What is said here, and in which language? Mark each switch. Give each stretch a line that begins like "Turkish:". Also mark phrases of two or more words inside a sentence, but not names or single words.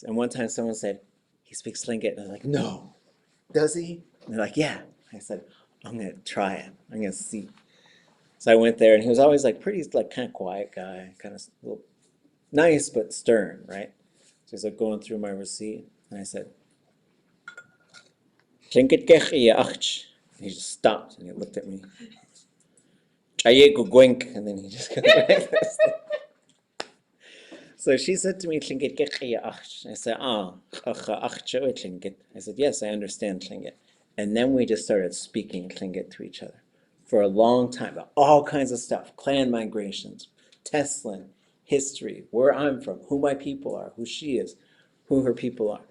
English: And one time someone said, he speaks Tlingit, and I was like, no, does he? And they're like, yeah. I said, I'm gonna try it. I'm gonna see. So I went there, and he was always like pretty, like kind of quiet guy, kind of a little nice but stern, right? So he's like going through my receipt, and I said,
Tlingit: Tlingit ʼaaāk.
English: He just stopped and he looked at me. And then he just goes like this. So she said to me,
Tlingit: Tlingit ʼaaāk.
English: I said, Tlingit. I said, yes, I understand Tlingit. And then we just started speaking Tlingit to each other for a long time about all kinds of stuff, clan migrations, Teslin, history, where I'm from, who my people are, who she is, who her people are.